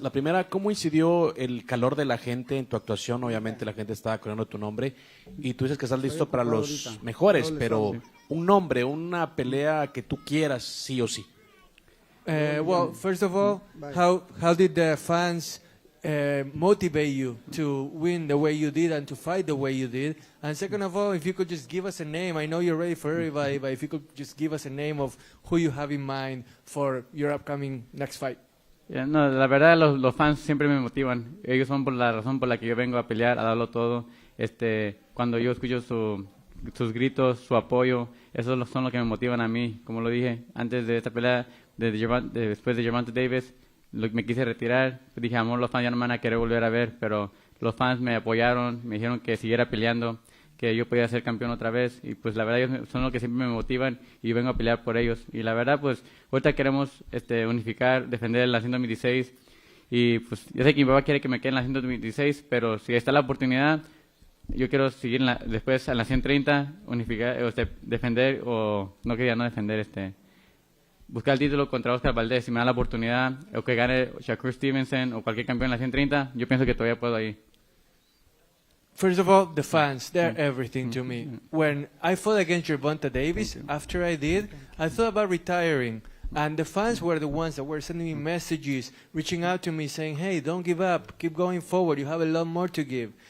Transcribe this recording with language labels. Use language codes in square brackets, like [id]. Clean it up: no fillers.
[es] La primera, ¿cómo incidió el calor de la gente en tu actuación? Obviamente la gente estaba corriendo tu nombre y tú dices que estás listo para los mejores, pero un nombre, una pelea que tú quieras sí o sí. [en] Well, first of all, how did the fans motivate you to win the way you did and to fight the way you did? And second of all, if you could just give us a name, I know you're ready for everybody, but if you could just give us a name of who you have in mind for your upcoming next fight. [es] No, la verdad los fans siempre me motivan. Ellos son por la razón por la que yo vengo a pelear, a darlo todo. Cuando yo escucho sus gritos, su apoyo, esos son los que me motivan a mí. Como lo dije antes de esta pelea, después de Gervonta Davis, me quise retirar. Dije, amor, los fans ya no me van a querer volver a ver, pero los fans me apoyaron, me dijeron que siguiera peleando, que yo podía ser campeón otra vez, y pues la verdad ellos son los que siempre me motivan y vengo a pelear por ellos. Y la verdad, pues ahorita queremos unificar, defender la 126, y pues yo sé que mi papá quiere que me quede en la 126, pero si está la oportunidad, yo quiero seguir después en la 130, unificar, defender, o no quería no defender, buscar el título contra Oscar Valdez. Si me da la oportunidad, o que gane Shakur Stevenson o cualquier campeón en la 130, yo pienso que todavía puedo ahí. [en] First of all, the fans, they're everything to me. When I fought against Gervonta Davis, after I did, I thought about retiring. And the fans were the ones that were sending me messages, reaching out to me saying, hey, don't give up, keep going forward, you have a lot more to give.